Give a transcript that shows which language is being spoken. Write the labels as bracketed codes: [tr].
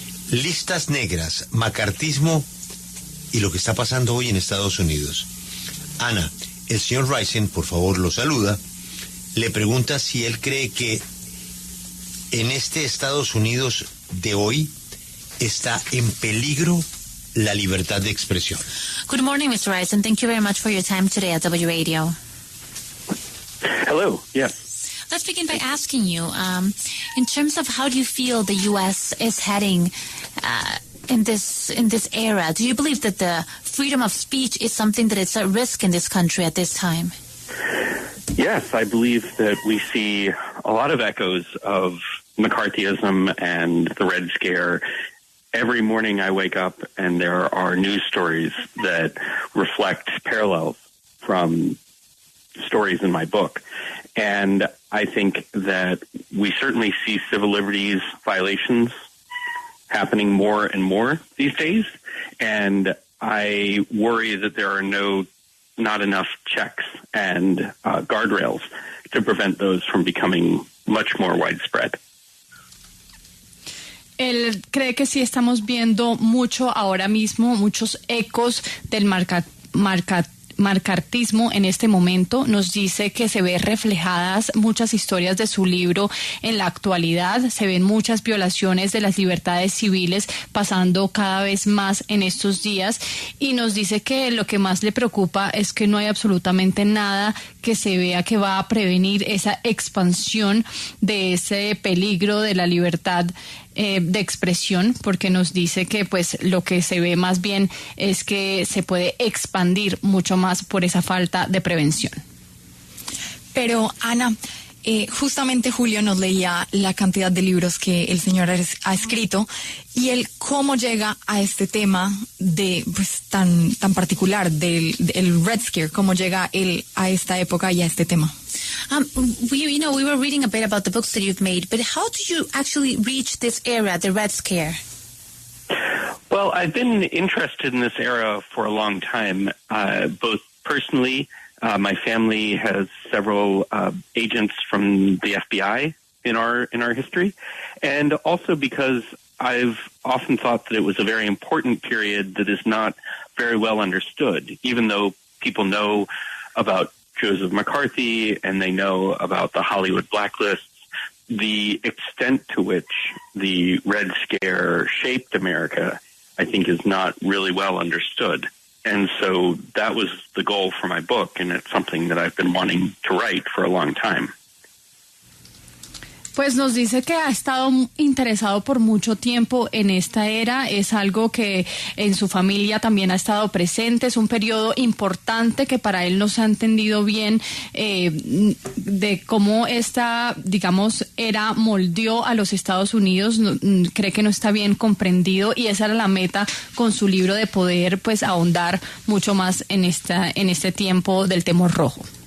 [es] Listas negras, macartismo y lo que está pasando hoy en Estados Unidos. Ana, el señor Risen, por favor, lo saluda. Le pregunta si él cree que en este Estados Unidos de hoy está en peligro la libertad de expresión. [en] Good morning, Mr. Risen. Thank you very much for your time today at W Radio. Hello, yes. Let's begin by asking you, in terms of how do you feel the U.S. is heading in this era? Do you believe that the freedom of speech is something that is at risk in this country at this time? Yes, I believe that we see a lot of echoes of McCarthyism and the Red Scare. Every morning I wake up and there are news stories that reflect parallels from stories in my book. And I think that we certainly see civil liberties violations happening more and more these days. And I worry that there are not enough checks and guardrails to prevent those from becoming much more widespread. [es] Él cree que sí estamos viendo mucho ahora mismo, muchos ecos del macartismo en este momento. Nos dice que se ve reflejadas muchas historias de su libro en la actualidad, se ven muchas violaciones de las libertades civiles pasando cada vez más en estos días, y nos dice que lo que más le preocupa es que no hay absolutamente nada que se vea que va a prevenir esa expansión de ese peligro de la libertad de expresión, porque nos dice que pues lo que se ve más bien es que se puede expandir mucho más por esa falta de prevención. Pero Ana, justamente Julio nos leía la cantidad de libros que el señor ha escrito y él cómo llega a este tema de pues tan particular del Red Scare, cómo llega él a esta época y a este tema. [en] We were reading a bit about the books that you've made, but how did you actually reach this era, the Red Scare? Well, I've been interested in this era for a long time, both personally. My family has several agents from the FBI in our history, and also because I've often thought that it was a very important period that is not very well understood, even though people know about Joseph McCarthy and they know about the Hollywood blacklists. The extent to which the Red Scare shaped America, I think, is not really well understood. And so that was the goal for my book, and it's something that I've been wanting to write for a long time. [es] Pues nos dice que ha estado interesado por mucho tiempo en esta era, es algo que en su familia también ha estado presente, es un periodo importante que para él no se ha entendido bien de cómo esta, digamos, era moldeó a los Estados Unidos, cree que no está bien comprendido y esa era la meta con su libro, de poder pues ahondar mucho más en este tiempo del temor rojo.